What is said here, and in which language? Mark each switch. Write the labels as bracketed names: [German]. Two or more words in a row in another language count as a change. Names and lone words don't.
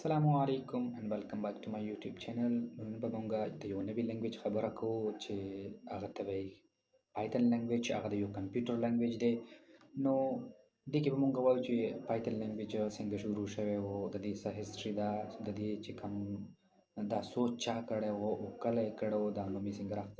[Arabic] السلام عليكم [English] and welcome back to my YouTube channel. [Pashto] نن به مونږ د یو نوي لنګویج خبره کوو چې هغه ته وایي پایتن لنګویج. هغه د یو [English] computer language [Pashto] دی. نو دې کې به مونږ وایو چې پایتن لنګویج څنګه شروع شوی و، د دې څه هسټري ده، د دې چې کوم دا سوچ چا کړی و او کله یې کړی و، دا نوم یې څنګه راغلی.